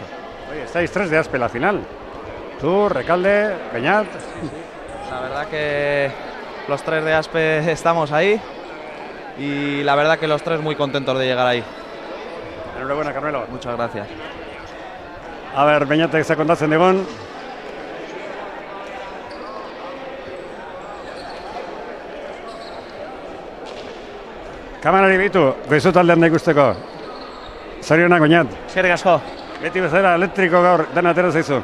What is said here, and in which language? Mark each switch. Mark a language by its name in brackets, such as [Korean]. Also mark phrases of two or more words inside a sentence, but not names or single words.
[Spanish] Oye, estáis 3 de Aspe la final. Tú, Recalde, Beñat. La verdad que los 3 de Aspe estamos ahí y la verdad que los 3 muy contentos de llegar ahí. Enhorabuena, Carmelo. Muchas gracias. A ver, [Basque] Beñatek se kontatzen digun. Kamerari bitu, goizu taldean da ikusteko. Zorionak, Beñat. Eskerrik asko. Beti bezala elektriko gaur dena atera zaizu.